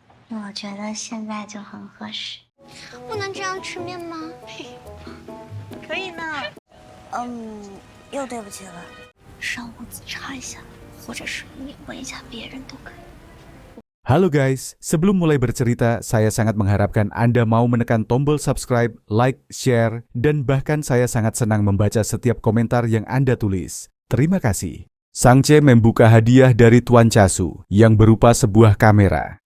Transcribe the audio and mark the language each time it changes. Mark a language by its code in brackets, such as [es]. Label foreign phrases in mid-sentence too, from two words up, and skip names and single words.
[zh] 我觉得现在就很合适。不能这样吃面吗？可以呢。又对不起了。上屋自查一下，或者是你问一下别人都可以。 [id] Halo guys, sebelum mulai bercerita, saya sangat mengharapkan Anda mau menekan tombol [en] subscribe, like, share, [id] dan bahkan saya sangat senang membaca setiap komentar yang Anda tulis. Terima kasih. Sangche membuka hadiah dari Tuan Chasu yang berupa sebuah kamera.